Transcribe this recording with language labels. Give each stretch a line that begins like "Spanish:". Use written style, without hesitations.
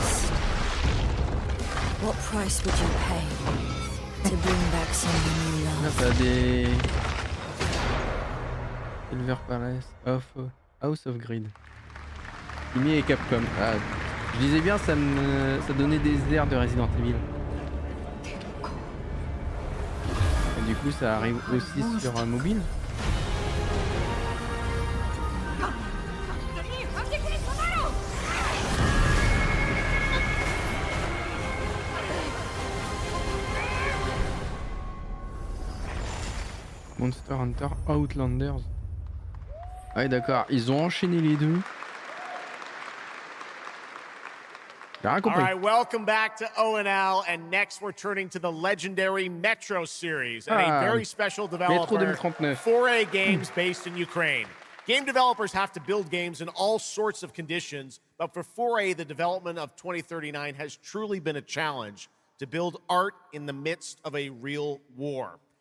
English: cost, what price would you pay to bring back someone you
French: Là,
English: love?
French: t'as des...
English: Silver Palace, House of Greed.
French: Imi et Capcom. Ah, je disais bien, ça donnait des airs de Resident Evil. Et du coup, ça arrive aussi sur un mobile. Monster Hunter Outlanders. Ah ouais, d'accord, ils ont enchaîné les deux. J'ai rien
English: All
French: compris.
English: right, welcome back to ONL, and next we're turning to the legendary Metro series and a very special developer, 2039. 4A Games based in Ukraine. Game developers have to build games in all sorts of conditions, but for 4A, the development of 2039 has truly been a challenge to build art in the midst of a real war.